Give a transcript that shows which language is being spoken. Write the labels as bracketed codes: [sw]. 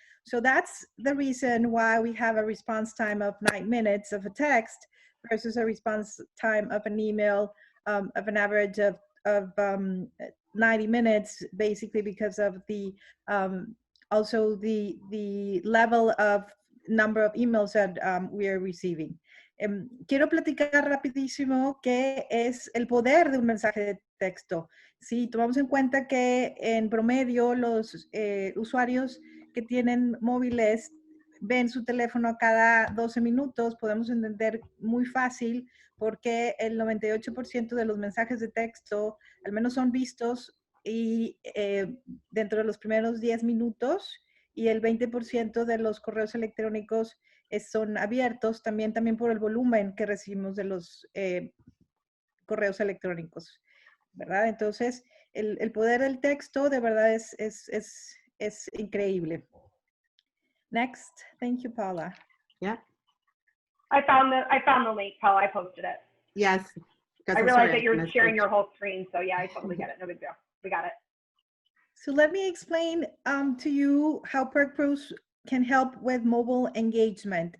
[en] So that's the reason why we have a response time of 9 minutes of a text versus a response time of an email of an average of 90 minutes, basically because of the also the level of number of emails that we are receiving. [es] Quiero platicar rapidísimo qué es el poder de un mensaje de texto. Si tomamos en cuenta que en promedio los usuarios que tienen móviles ven su teléfono cada 12 minutos, podemos entender muy fácil por qué el 98% de los mensajes de texto al menos son vistos y dentro de los primeros 10 minutos, y el 20% de los correos electrónicos son abiertos también por el volumen que recibimos de los correos electrónicos, ¿verdad? Entonces, el poder del texto de verdad es increíble. [en] Next. Thank you, Paula. Yeah. I found the link, Paula. I posted it. Yes. I realized that you're sharing your whole screen, so yeah, I totally get it. No big deal. We got it. So let me explain to you how PregPros can help with mobile engagement.